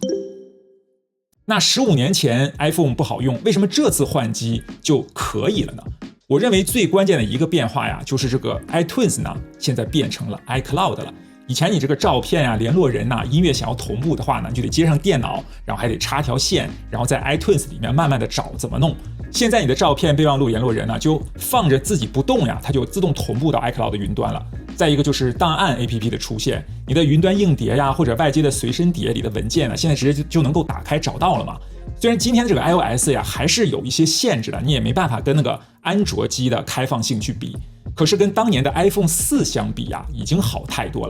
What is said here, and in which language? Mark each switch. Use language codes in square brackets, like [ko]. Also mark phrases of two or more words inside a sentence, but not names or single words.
[zh] 那15年前 iPhone 不好用，為什麼這次換機就可以了呢？我認為最關鍵的一個變化呀，就是這個 iTunes 呢，現在變成了 iCloud 了。以前你這個照片啊、聯絡人吶、音樂想要同步的話呢，你就得接上電腦，然後還得插條線，然後在 iTunes 裡面慢慢的找怎麼弄。現在你的照片、備忘錄、聯絡人呢，就放着自己不動呀，它就自動同步到 iCloud 的雲端了。再一個就是檔案 APP 的出現，你的雲端硬碟呀，或者外接的隨身碟裡的文件呢，現在直接就能夠打開找到了嘛。雖然今天的這個 iOS 呀還是有一些限制的，你也沒辦法跟那個安卓機的開放性去比，可是跟當年的 iPhone 4相比呀，已經好太多了。